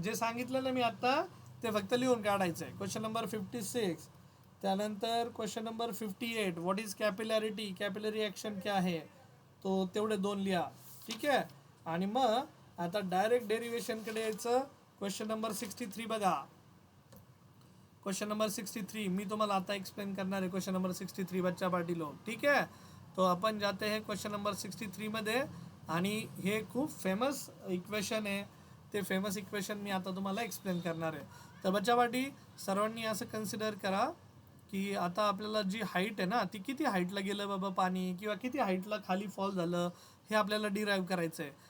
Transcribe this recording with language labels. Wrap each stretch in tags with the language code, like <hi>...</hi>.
<mr>जे सांगितलं ना मी आता ते फक्त लिहून काढायचं आहे. क्वेश्चन नंबर 56, त्यानंतर question number 58, what is कॅपिलॅरिटी, capillary action क्या आहे, तो तेवढे 2 लिहा, ठीक आहे. आणि मग आता डायरेक्ट डेरिवेशनकडे यायचं. क्वेश्चन नंबर 63 बघा. क्वेश्चन नंबर 63 मी तुम्हाला आता एक्सप्लेन करणार आहे.</mr> <hi>क्वेश्चन नंबर 63 बच्चा पार्टी लोग, ठीक है. तो अपन जाते हैं क्वेश्चन नंबर 63 मध्ये.</hi> <mr>आणि हे खूप फेमस इक्वेशन आहे, ते फेमस इक्वेशन मी आता तुम्हाला एक्सप्लेन करणार आहे. तर बच्चा पार्टी सर्वांनी असं कन्सिडर करा की आता आपल्याला जी हाईट आहे ना, ती किती हाईटला गेलं बाबा पाणी, किंवा किती हाईटला खाली फॉल झालं, हे आपल्याला डिराईव्ह करायचं आहे.</mr>